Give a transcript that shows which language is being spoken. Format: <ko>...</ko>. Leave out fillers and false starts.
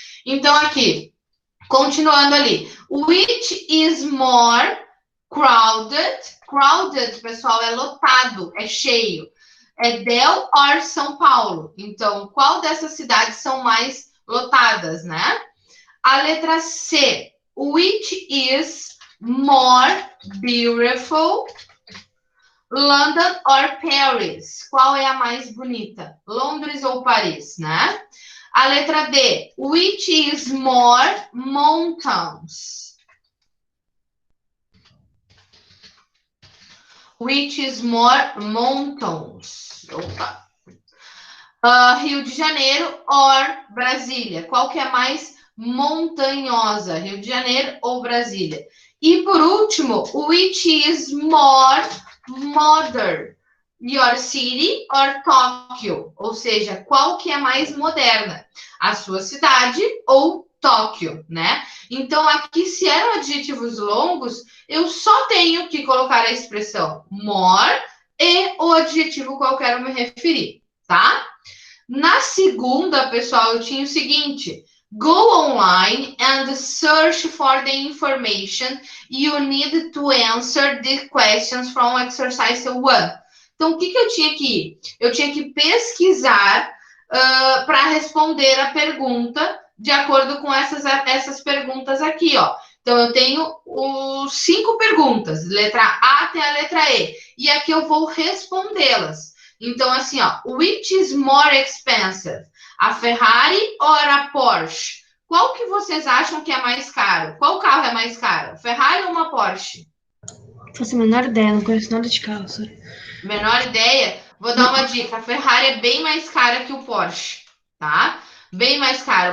<pt>Então, aqui, continuando ali.</pt> <en>Which is more crowded?</en> <pt>Crowded, pessoal, é lotado, é cheio. É Del or São Paulo? Então, qual dessas cidades são mais lotadas, né? A letra C.</pt> <en>Which is more beautiful?</en> <pt>London or Paris? Qual é a mais bonita? Londres ou Paris, né? A letra D.</pt> <en>Which is more mountains? Which is more mountains?</en> <pt>Opa. Rio de Janeiro or Brasília? Qual que é mais montanhosa? Rio de Janeiro ou Brasília? E por último,</pt> <en>which is more modern? Your city or Tóquio?</en> <pt>Ou seja, qual que é mais moderna? A sua cidade ou Tóquio, né? Então, aqui, se eram adjetivos longos, eu só tenho que colocar a expressão more e o adjetivo qual eu quero me referir, tá? Na segunda, pessoal, eu tinha o seguinte:</pt> <en>go online and search for the information you need to answer the questions from exercise 1.</en> <pt>Então, o que eu tinha que ir? Eu tinha que pesquisar para responder a pergunta de acordo com essas perguntas aqui, ó. Então, eu tenho 5 perguntas, letra A até a letra E. E aqui eu vou respondê-las. Então, assim, ó,</pt> <en>which is more expensive?</en> <pt>A Ferrari ou a Porsche? Qual que vocês acham que é mais caro? Qual carro é mais caro? Ferrari ou uma Porsche? Não faço a menor ideia, não conheço nada de carro, sorry. Menor ideia? Vou dar uma dica. A Ferrari é bem mais cara que o Porsche, tá? Bem mais cara.</pt>